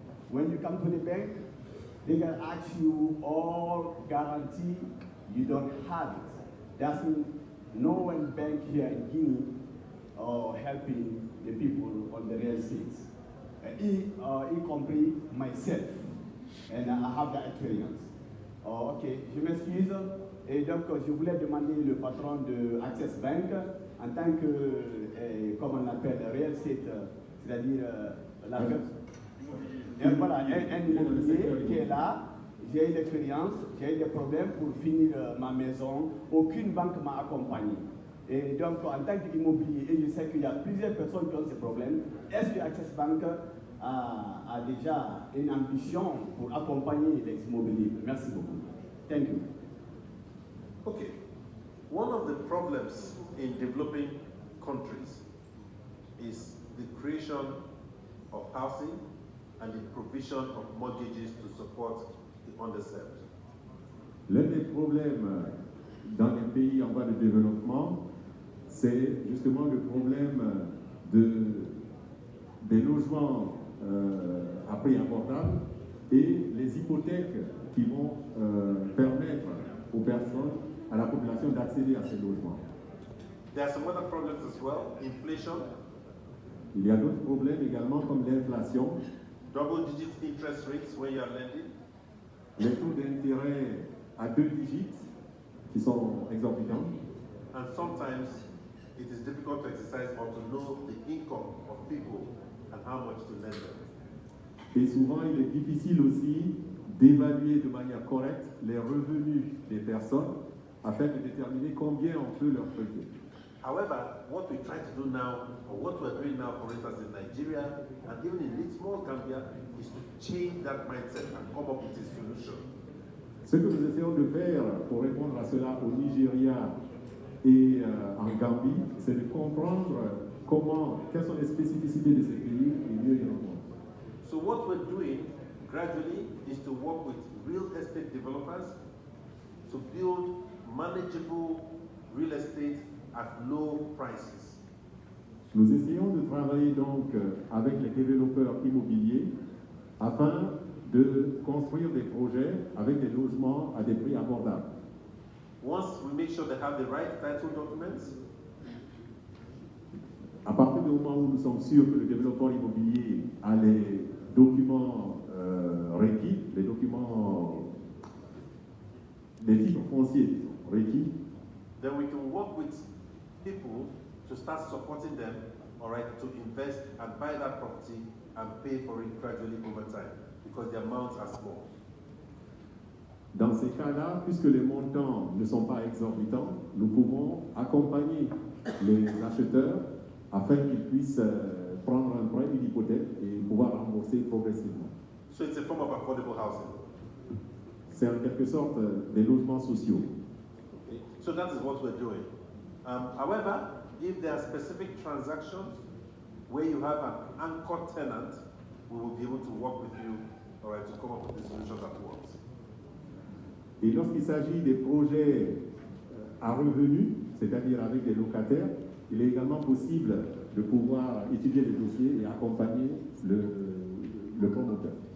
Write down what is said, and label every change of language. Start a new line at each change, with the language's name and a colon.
English: When you come to the bank, they can ask you all guarantee, you don't have it. That's no one bank here in Guinea helping the people on the real estate.
French: Y compris
English: myself, and I have that experience.
French: Ok, je m'excuse. Et donc, je voulais demander le patron de Access Bank en tant que, comme on appelle, real estate, c'est-à-dire voilà, un immobilier qui est là. J'ai eu l'expérience, j'ai eu des problèmes pour finir ma maison. Aucune banque m'a accompagné. Et donc, en tant qu'immobilier, et je sais qu'il y a plusieurs personnes qui ont ces problèmes, est-ce que Access Bank a déjà une ambition pour accompagner les immobiliers? Merci beaucoup.
English: Thank you. Okay. One of the problems in developing countries is the creation of housing and the provision of mortgages to support the underserved.
French: L'un des problèmes dans les pays en voie de développement, c'est justement le problème des logements à prix abordable et les hypothèques qui vont permettre aux personnes, à la population d'accéder à ces logements.
English: There are some other problems as well. Inflation.
French: Il y a d'autres problèmes également comme l'inflation.
English: Double-digit interest rates when you are lending.
French: Les taux d'intérêt à 2 digits qui sont exorbitants.
English: And sometimes it is difficult to exercise or to know the income of people and how much to lend them.
French: Et souvent, il est difficile aussi d'évaluer de manière correcte les revenus des personnes afin de déterminer combien on peut leur prêter.
English: However, what we try to do now, or what we're doing now, for instance, in Nigeria and even in small Gambia, is to change that mindset and come up with a solution.
French: Ce que nous essayons de faire pour répondre à cela au Nigeria et en Gambie, c'est de comprendre quelles sont les spécificités de ces pays et mieux y répondre.
English: So what we're doing gradually is to work with real estate developers to build manageable real estate at low prices.
French: Nous essayons de travailler donc avec les développeurs immobiliers afin de construire des projets avec des logements à des prix abordables.
English: Once we make sure they have the right title documents,
French: à partir du moment où nous sommes sûrs que le développeur immobilier a les documents requis, les documents des titres fonciers requis,
English: then we can work with people to start supporting them, all right, to invest and buy that property and pay for it gradually over time because the amounts are small.
French: Dans ces cas-là, puisque les montants ne sont pas exorbitants, nous pouvons accompagner les acheteurs afin qu'ils puissent prendre un prêt, une hypothèque et pouvoir rembourser progressivement.
English: So it's a form of affordable housing.
French: C'est en quelque sorte des logements sociaux. Okay.
English: So that is what we're doing. However, if there are specific transactions where you have an anchor tenant, we will be able to work with you, all right, to come up with a solution that works.
French: Et lorsqu'il s'agit des projets à revenus, c'est-à-dire avec des locataires, il est également possible de pouvoir étudier les dossiers et accompagner le promoteur.